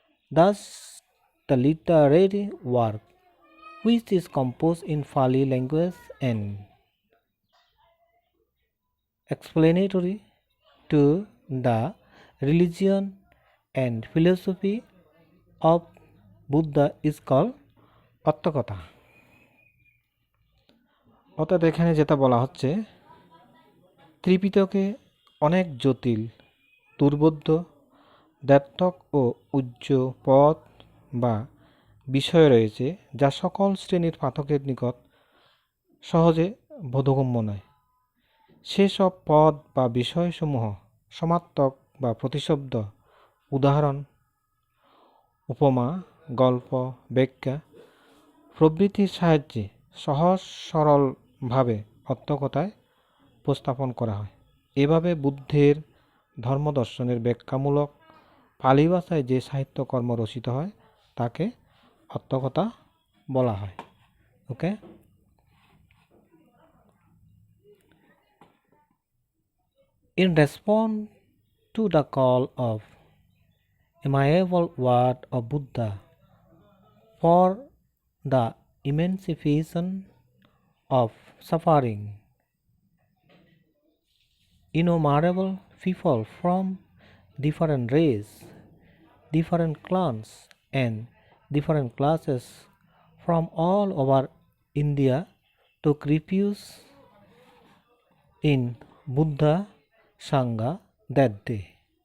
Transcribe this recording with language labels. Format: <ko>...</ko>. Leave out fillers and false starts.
<en>Thus, the literary work, which is composed in Pali language and explanatory to the religion and philosophy of Buddha, is called Atthakatha.</en> <bn>অর্থাৎ এখানে যেটা বলা হচ্ছে, ত্রিপিটকে অনেক জটিল, দুর্বোধ্য, দ্ব্যর্থক ও উচ্চ পদ বা বিষয় রয়েছে যা সকল শ্রেণীর পাঠকের নিকট সহজে বোধগম্য নয়। সেসব পদ বা বিষয়সমূহ সমার্থক বা প্রতিশব্দ, উদাহরণ, উপমা, গল্প, ব্যাখ্যা প্রভৃতির সাহায্যে সহজ সরলভাবে অর্থকথায় উপস্থাপন করা হয়। এভাবে বুদ্ধের ধর্মদর্শনের ব্যাখ্যামূলক পালি ভাষায় যে সাহিত্যকর্ম রচিত হয় তাকে অর্থকথা বলা হয়।</bn> <en>Okay, in response to the call of amiable word of Buddha, for the emancipation of suffering innumerable people from different races, different clans, and different classes from all over India took refuge in Buddha Sangha that day.</en>